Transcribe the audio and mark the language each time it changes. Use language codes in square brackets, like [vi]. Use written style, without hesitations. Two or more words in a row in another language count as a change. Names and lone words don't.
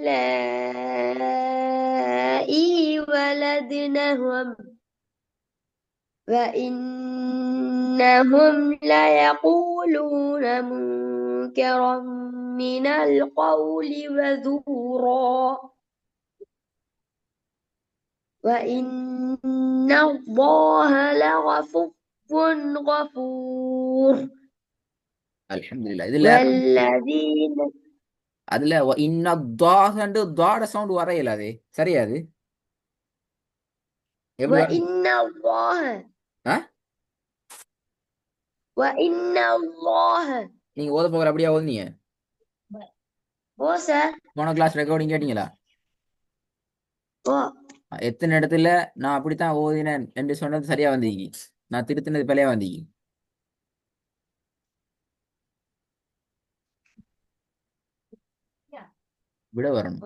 [ar] اللائي ولدنهم وإنهم ليقولون منكرا من القول وزورا وإن الله لغفور غفور. [ta] அல்ஹம்துலில்லாஹ். இதுல [ar] والذين [ta] அதுல தாட சவுண்ட் வரையல. அது சரியாது. எப்படி வரும்? [ar] وإن الله ஆ? وإن الله [ta] நீங்க ஓத போகிற அப்படியே ஓதுனீங்க. [ar] وسع [ta] போன [en] class recording [ta] கேட்டீங்களா? எத்தனை இடத்துல நான் அப்படித்தான் ஓதினேன் என்று சொன்னது சரியா வந்தீங்க, நான் திருத்தினது பிழையா வந்தீங்க. விட வரணும்.